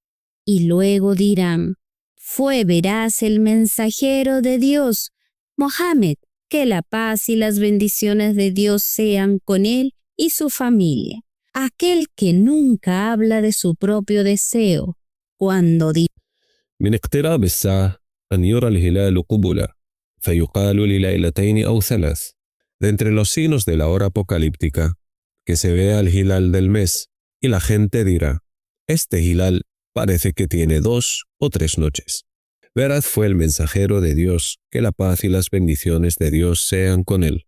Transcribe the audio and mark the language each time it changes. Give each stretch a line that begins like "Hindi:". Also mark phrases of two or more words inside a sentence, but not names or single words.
Spanish: y luego dirán, fue veraz el mensajero de Dios, Mohammed, que la paz y las bendiciones de Dios sean con él y su familia, aquel que nunca habla de su propio deseo, cuando dice
Arabic: من اقتراب الساعة أن يرى الهلال قبلا فيقال لليلتين أو 3.
Spanish: De entre los signos de la hora apocalíptica, que se vea el hilal del mes, y la gente dirá, este hilal parece que tiene 2 o 3 noches. Veraz fue el mensajero de Dios, que la paz y las bendiciones de Dios sean con él.